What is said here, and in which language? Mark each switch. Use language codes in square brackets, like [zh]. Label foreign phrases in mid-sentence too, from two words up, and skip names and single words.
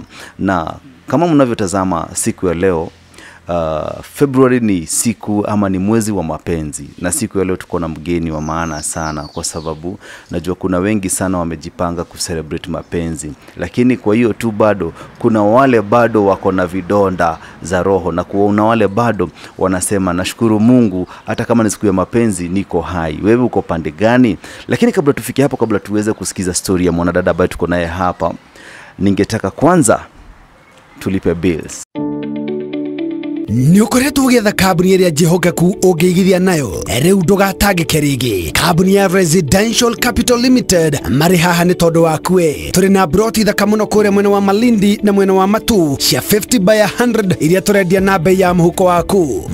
[sw] Na kama mnavyotazama siku ya leo, February ni siku ama ni mwezi wa mapenzi, na siku ya leo tuko na mgeni wa maana sana, kwa sababu najua kuna wengi sana wamejipanga kucelebrate mapenzi, lakini kwa hiyo tu bado kuna wale bado wako na vidonda za roho, na kuna wale bado wanasema nashukuru Mungu hata kama ni siku ya mapenzi niko hai. Wewe uko pande gani? Lakini kabla tufike hapo, kabla tuweze kusikiza story ya mwanadada ambaye tuko naye hapa, ningetaka kwanza tulipe bills. [ki] Ni ukoretwo ugetha kabuni iria jihogaku ungigithia nayo riu ndugatangike rigi. Kabuni ya Residential Capital Limited mari haha ni tondu waku. Turi na broti thaka muno kure mwena wa Malindi na mwena wa Matu cia 50 by 100 iria turendia na bei ya muhuko waku.